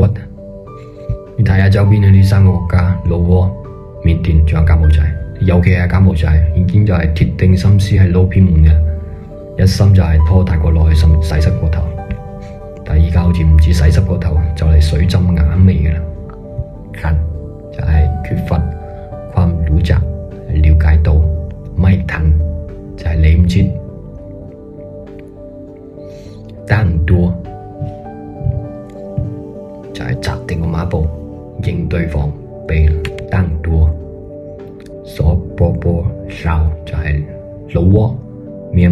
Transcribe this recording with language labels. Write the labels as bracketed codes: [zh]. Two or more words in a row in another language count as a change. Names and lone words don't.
[yue] 你睇下周邊嘅呢3個國家，老撾、緬甸仲有柬埔寨，尤其係柬埔寨已經就係鐵定心思係撈偏門嘅，一心就係拖泰國落去洗濕個頭。但係依家好似唔止洗濕個頭，就嚟水浸眼眉嘅啦。近就係缺乏ความรู้จัก了解到， ไม่ทัน就係理唔切。單多就係紮定個馬步應對防備，單多所波波哨就係老撾、緬